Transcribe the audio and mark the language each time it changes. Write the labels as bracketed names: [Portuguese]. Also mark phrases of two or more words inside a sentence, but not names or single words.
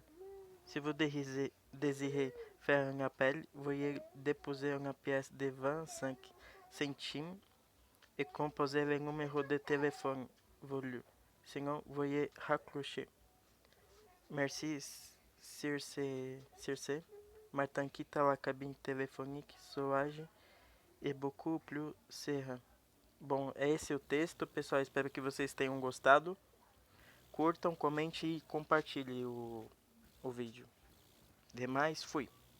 [French] Si vous désirez faire un appel, veuillez déposer une pièce de 25 centimes et composer le numéro de téléphone voulu. Sinon, veuillez raccrocher. Merci, Circe. Martin quitte la cabine téléphonique sauvage e beaucoup plus serein. [Portuguese] Bom, esse é o texto, pessoal. Espero que vocês tenham gostado. Curtam, comente e compartilhem o vídeo. Demais, fui.